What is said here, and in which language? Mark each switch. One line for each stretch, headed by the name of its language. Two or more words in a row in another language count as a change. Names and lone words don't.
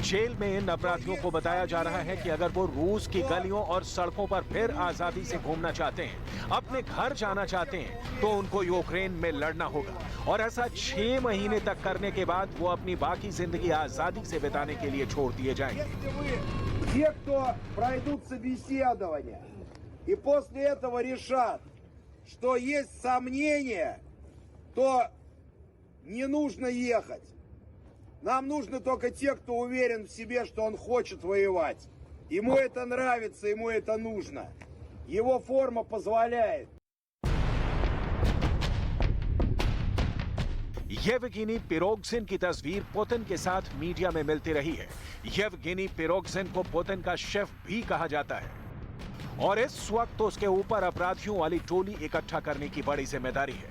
Hindi: जेल में इन अपराधियों को बताया जा रहा है कि अगर वो रूस की गलियों और सड़कों पर फिर आजादी से घूमना चाहते हैं, अपने घर जाना चाहते हैं, तो उनको यूक्रेन में लड़ना होगा और ऐसा 6 महीने तक करने के बाद वो अपनी बाकी जिंदगी आजादी से बिताने के लिए छोड़ दिए जाएंगे।
Russian: Те, кто пройдут собеседование и после этого решат, что есть сомнения, то не нужно ехать. Нам нужны только те, кто уверен в себе, что он хочет воевать. Ему это нравится, ему это нужно. Его форма позволяет.
Hindi: येवगेनी पिरोगजिन की तस्वीर पुतिन के साथ मीडिया में मिलती रही है। येवगेनी पिरोगजिन को पुतिन का शेफ भी कहा जाता है और इस वक्त उसके ऊपर अपराधियों वाली टोली इकट्ठा करने की बड़ी जिम्मेदारी है।